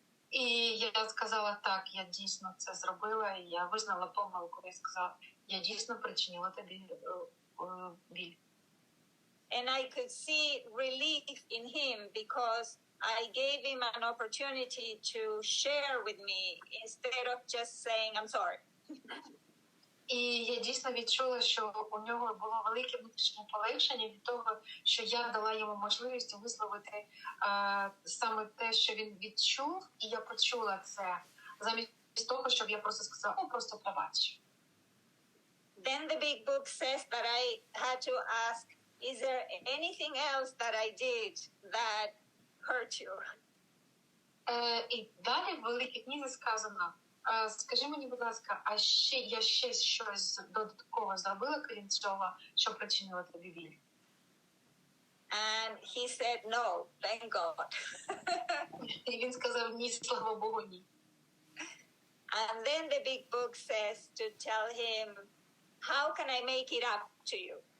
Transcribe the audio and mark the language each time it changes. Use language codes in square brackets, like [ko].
[uk] І я сказала, так, я дійсно це зробила, і я визнала помилку, і сказала, я дійсно причинила тобі біль. [en] And I could see relief in him because I gave him an opportunity to share with me instead of just saying, I'm sorry. [uk] І я дійсно відчула, що у нього було велике внутрішнє полегшення від того, що я дала йому можливість висловити саме те, що він відчув, і я почула це, замість того, щоб я просто сказала, просто пробач. [en] Then the big book says that I had to ask, is there anything else that I did that hurt you? [uk] І далі в великій книзі сказано, скажи мені, будь ласка, а я ще щось додатково зробила, крім цього, що причинило тобі біль? [en] And he said, no, thank God. [uk] І він сказав, ні, слава Богу, ні. [en] And then the big book says to tell him, how can I make it up to you?